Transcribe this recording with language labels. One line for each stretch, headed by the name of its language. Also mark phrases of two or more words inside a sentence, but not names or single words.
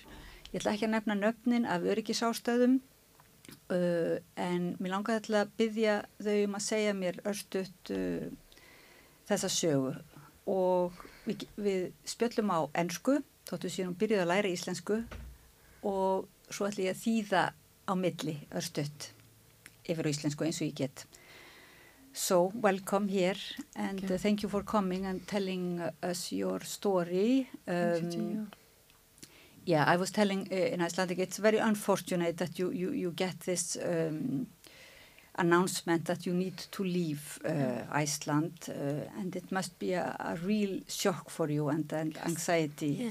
Icelandic: Ég ætla ekki að nefna nöfnin af öryggisástæðum en mér langaði til að biðja þau að segja mér örstutt þessa sögu og við spjöllum á ensku þótt við séum byrjuð að læra íslensku og svo ætla ég að þýða á milli örstutt yfir á íslensku eins og ég get.
English: So, welcome here and thank you for coming and telling us your story. Yeah, I was telling in Icelandic, it's very unfortunate that you get this announcement that you need to leave Iceland and it must be a real shock for you and anxiety.